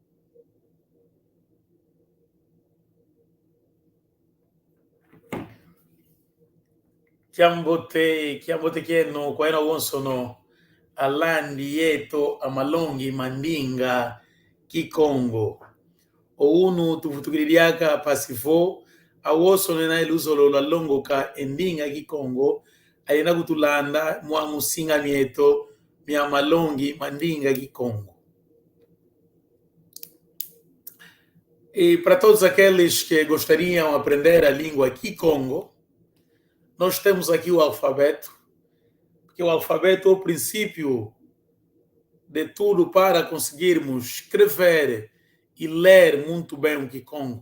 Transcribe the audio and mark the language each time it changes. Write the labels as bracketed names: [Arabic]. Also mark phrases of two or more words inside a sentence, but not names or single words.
[Kongo] Chiambote kieno kwa ena wonsono alandi yeto amalongi mandinga kikongo ounu tuvutukililiaka pasifo awosono ena iluzolo lalongoka endinga kikongo ayenda kutulanda mwa musinga mieto mia malongi mandinga kikongo. [Portuguese] E para todos aqueles que gostariam de aprender a língua Kikongo, nós temos aqui o alfabeto, porque o alfabeto é o princípio de tudo para conseguirmos escrever e ler muito bem o Kikongo.